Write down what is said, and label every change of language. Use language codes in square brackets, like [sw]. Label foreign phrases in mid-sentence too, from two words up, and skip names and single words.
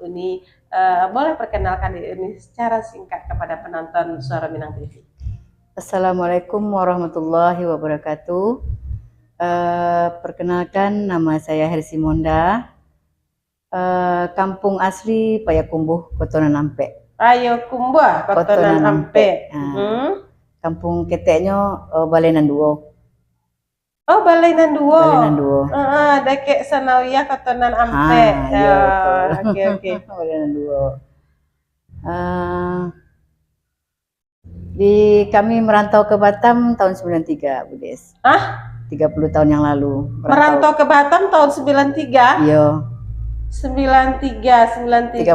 [id] Uni boleh perkenalkan diri Uni secara singkat kepada penonton Suara Minang TV. [ar] Assalamualaikum warahmatullahi wabarakatuh. [id] Perkenalkan, nama saya Hersi Monda, kampung asli Payakumbuh, Kotonan Ampe. Payakumbuh, Kotonan Ampe. Kampung keteknya Balenan Duo. Oh, Balenan Duo. Balenan Duo. Deke Sanawiyah Kotonan Ampe. Iya, Oke. Balenan Duo. Kami merantau ke Batam tahun 93, Bu Des. 30 tahun yang lalu. Merantau ke Batam tahun 93? Iya. 93.